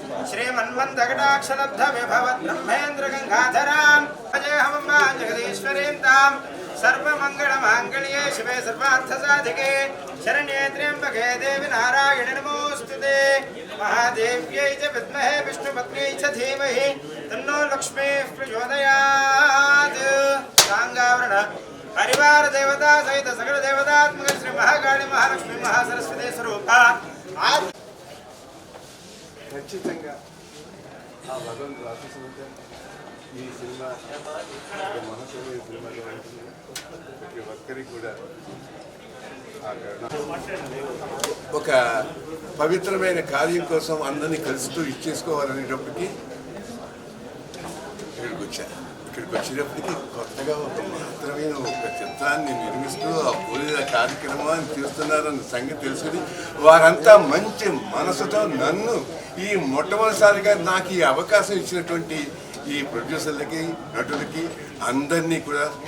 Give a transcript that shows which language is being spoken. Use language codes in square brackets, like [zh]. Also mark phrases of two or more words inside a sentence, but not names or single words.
[sa] श्रीमन्मन्दकटाक्षलब्धविभवद्ब्रह्मेन्द्रगङ्गाधरां अजयहमम्बां जगदीश्वरीं तां सर्वमङ्गलमाङ्गल्ये शिवे सर्वार्थसाधिके शरण्ये त्र्यम्बके देवि नारायणि नमोऽस्तुते महादेव्यै च विद्महे विष्णुपत्न्यै च धीमहि तन्नो लक्ष्मीः प्रचोदयात् साङ्गावरण परिवार देवता सहित सकल देवतात्मक श्री महाकाली महालक्ष्मी महासरस्वती स्वरूपा [te] ఖచ్చితంగా ఆ భగవంతుడు ఆశీస్సులతో ఈ సినిమా మహత్వమైన సినిమాగా ఉంటుంది. ప్రతి ఒక్కరికి కూడా ఒక పవిత్రమైన కార్యం కోసం అందరినీ కలుస్తూ ఇచ్చేసుకోవాలనేటప్పటికీ ఇక్కడికి వచ్చినప్పటికీ కొత్తగా ఒక మహత్తరమైన ఒక చిత్రాన్ని నిర్మిస్తూ ఆ పూజ కార్యక్రమాన్ని చేస్తున్నారన్న సంగతి తెలుసుకుని వారంతా మంచి మనసుతో నన్ను ఈ మొట్టమొదటిసారిగా నాకు ఈ అవకాశం ఇచ్చినటువంటి ఈ ప్రొడ్యూసర్లకి నటులకి అందరినీ కూడా